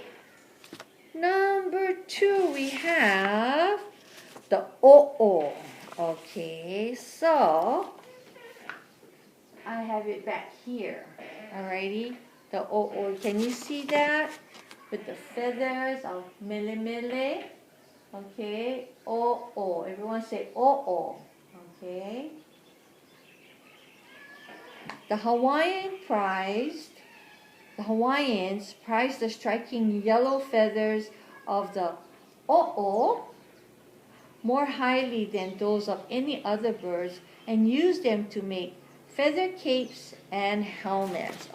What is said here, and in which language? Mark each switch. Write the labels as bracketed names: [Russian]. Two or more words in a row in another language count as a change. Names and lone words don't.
[English] Number 2, we have the o'o, okay? So, I have it back here, alrighty? The o'o, can you see that? With the feathers of mele, okay? O'o, everyone say o'o, okay? The Hawaiians prized the striking yellow feathers of the o'o more highly than those of any other birds and used them to make feather capes and helmets.